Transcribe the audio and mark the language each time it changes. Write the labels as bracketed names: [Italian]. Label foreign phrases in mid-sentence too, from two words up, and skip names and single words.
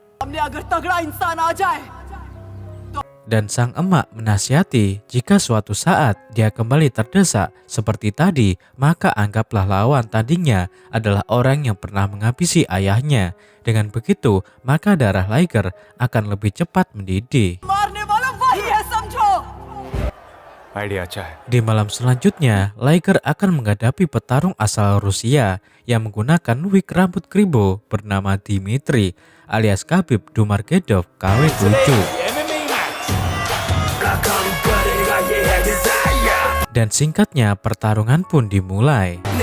[Indonesian] Dan sang emak menasihati jika suatu saat dia kembali terdesak seperti tadi, maka anggaplah lawan tandingnya adalah orang yang pernah menghabisi ayahnya. Dengan begitu, maka darah Liger akan lebih cepat mendidih. [Hindi] आइडिया अच्छा है। [Indonesian] Di malam selanjutnya, Liger akan menghadapi petarung asal Rusia yang menggunakan wig rambut kribo bernama Dmitry alias Khabib Nurmagomedov KW7. Dan singkatnya pertarungan pun dimulai.